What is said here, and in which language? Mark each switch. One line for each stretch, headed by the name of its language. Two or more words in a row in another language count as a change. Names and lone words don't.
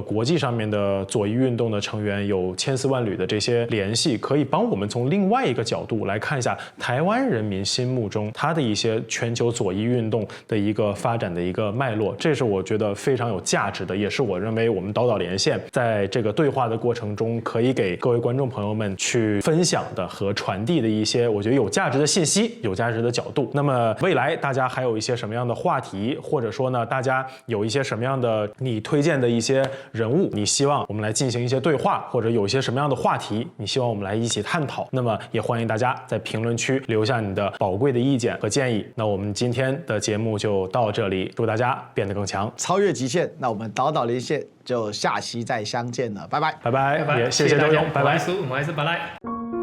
Chinese: 國際上面的左翼運動的成員有千絲萬縷的這些聯繫，可以幫我們從另外一個角度來看一下台灣人民心目中他的一些全球左翼運動的一個發展的一個脈絡，這是我覺得非常有價值的，也是我認為我們島島連線在這個對話的過程中可以給各位觀眾朋友們去分享的和傳遞的一些我覺得有價值的信息，有價值的角度。那麼未來大家還有一些什麼樣的話題，或者說呢大家有一些什麼樣的你推薦的一些人物，你希望我們来进行一些对话，或者有一些什麼樣的話題你希望我們來一起探討，那麼也歡迎大家在評論區留下你的寶貴的意見和建議。那我們今天的節目就到這裡，祝大家變得更強，超越極限。那我們島島連線就下期再相見了，拜拜，拜拜，也謝謝周勇，拜拜。我還是巴賴。